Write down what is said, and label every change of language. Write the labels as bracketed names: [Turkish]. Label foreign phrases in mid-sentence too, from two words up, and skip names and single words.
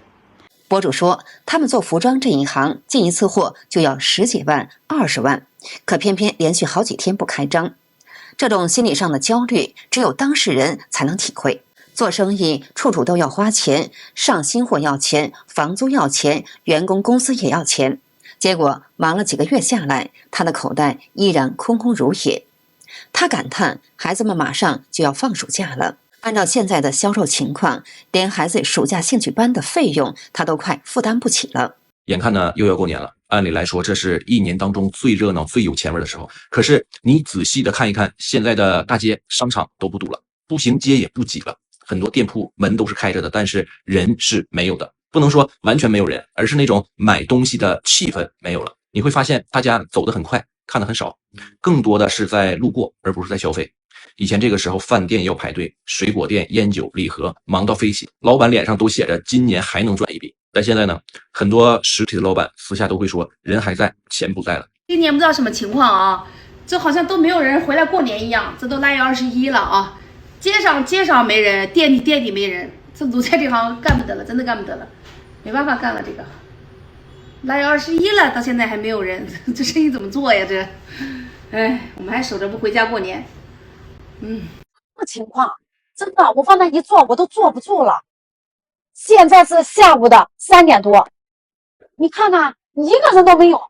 [Chinese] 博主說，他們做服裝這一行，進一次貨就要10幾萬、20萬，可偏偏連續好幾天不開張。這種心理上的焦慮，只有當事人才能體會。做生意處處都要花錢，上新貨要錢，房租要錢，員工工資也要錢。結果忙了幾個月下來，他的口袋依然空空如也。他感嘆，孩子們馬上就要放暑假了，按照現在的銷售情況，連孩子暑假興趣班的費用他都快負擔不起了。眼看呢又要過年了，按理來說這是一年當中最熱鬧最有錢味的時候，可是你仔細的看一看，現在的大街商場都不堵了，步行街也不擠了，很多店鋪門都是開着的，但是人是沒有的。不能說完全沒有人，而是那種買東西的氣氛沒有了。你會發現大家走得很快，看得很少，更多的是在路過，而不是在消費。以前這個時候飯店要排隊，水果店、菸酒、禮盒忙到飛起，老闆臉上都寫着今年還能賺一筆。但現在呢，很多實體的老闆私下都會說人還在，錢不在了。今年不知道什麼情況啊，這好像都沒有人回來過年一樣，這都臘月21了啊，街上沒人，店裡沒人，這滷菜這行幹不得了，真的幹不得了，沒辦法幹了這個。臘月21了，到現在還沒有人，這生意怎麼做呀？這，哎，我們還守着不回家過年。這情況真的，我放那一坐我都坐不住了。現在是下午的3點多，你看看一個人都沒有。